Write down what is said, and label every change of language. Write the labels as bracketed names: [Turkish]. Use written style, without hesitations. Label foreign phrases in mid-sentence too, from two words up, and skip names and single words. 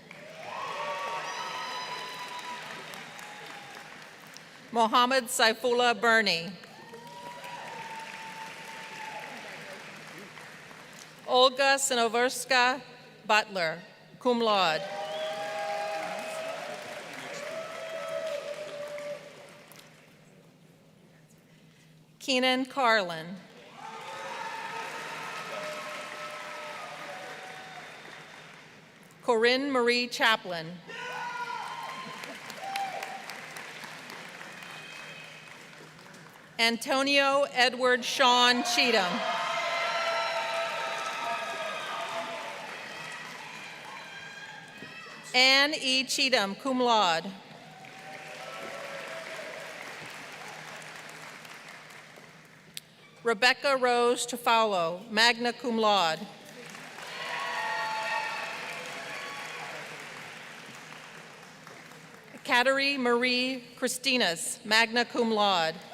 [English] Mohammed Saifullah Birney. Olga Sinoverska Butler, [Latin] cum laude. [English] Keenan Carlin. Corinne Marie Chaplin. Antonio Edward Sean Cheatham. Anne E. Cheatham, [Latin] cum laude. [English] Rebecca Rose Tofaulo, [Latin] magna cum laude. [English] Kateri Marie Christinas, [Latin] magna cum laude.